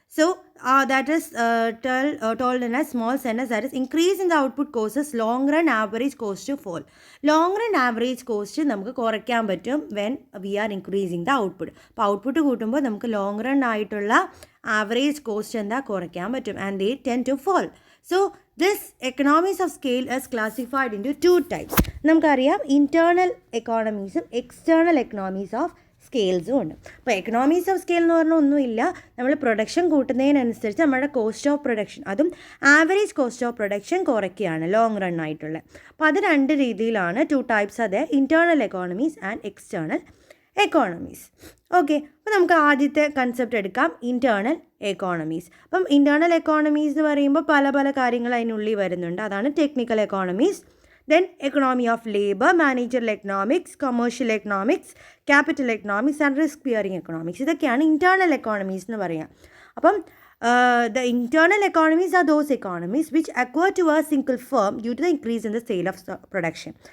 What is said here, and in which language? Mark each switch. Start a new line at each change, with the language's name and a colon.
English: So that is told in a small sentence, that is increase in the output causes long run average cost to fall. Long run average cost
Malayalam: നമുക്ക് കുറയ്ക്കാൻ പറ്റും
English: when we are increasing the output.
Malayalam: അപ്പോൾ output കൂട്ടുമ്പോൾ നമുക്ക് long run ആയിട്ടുള്ള average cost എന്താ കുറയ്ക്കാൻ പറ്റും
English: and they tend to fall. So this economies of scale is classified into two types.
Malayalam: നമുക്കറിയാം internal economies external economies of സ്കെയിൽസും ഉണ്ട്. അപ്പോൾ എക്കണോമീസ് ഓഫ് സ്കെയിൽ എന്ന് പറഞ്ഞാൽ ഒന്നുമില്ല, നമ്മൾ പ്രൊഡക്ഷൻ കൂട്ടുന്നതിനനുസരിച്ച് നമ്മുടെ കോസ്റ്റ് ഓഫ് പ്രൊഡക്ഷൻ അതും average cost of production കുറയ്ക്കുകയാണ് long run ആയിട്ടുള്ള. അപ്പോൾ അത് രണ്ട് രീതിയിലാണ്, ടു ടൈപ്സ്. അതെ, internal economies and external economies. Okay, അപ്പോൾ നമുക്ക് ആദ്യത്തെ കൺസെപ്റ്റ് എടുക്കാം, ഇൻറ്റേർണൽ എക്കോണമീസ്. അപ്പം ഇൻറ്റേർണൽ എക്കോണമീസ് എന്ന് പറയുമ്പോൾ പല പല കാര്യങ്ങൾ അതിനുള്ളിൽ വരുന്നുണ്ട്.
English: അതാണ് technical economies, then economy of labor, managerial economics, commercial economics, capital economics and risk bearing economics.
Malayalam: ഇതൊക്കെയാണ് internal economies എന്ന് പറയാം.
English: അപ്പം the internal economies are those economies which occur to a single firm due to the increase in the sale of production.